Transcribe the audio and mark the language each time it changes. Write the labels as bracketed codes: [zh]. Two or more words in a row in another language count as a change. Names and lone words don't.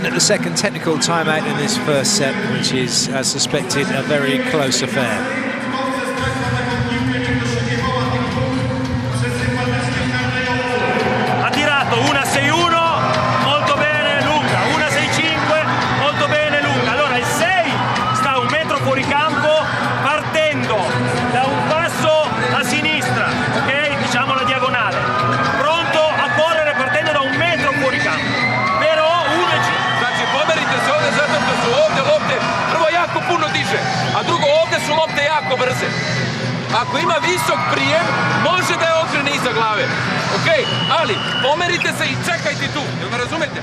[en] at the second technical timeout in this first set, which is, as suspected, a very close affair. [it] Ha tirato 1-6-1, molto bene Luca, 1-6-5, molto bene Luca. Allora il 6 sta a 1 metro fuori campo, partendo da un passo a sinistra, ok? Diciamo la diagonale. Pronto a correre partendo da 1 metro fuori campo. [sr] Znači, pomerite se ovdje zato što su ovdje lopte prvo jako puno diže, a drugo ovdje su lopte jako brze. Ako ima visok prijem, može da je okrene iza glave. Ok, ali pomerite se i čekajte tu, jel me razumete?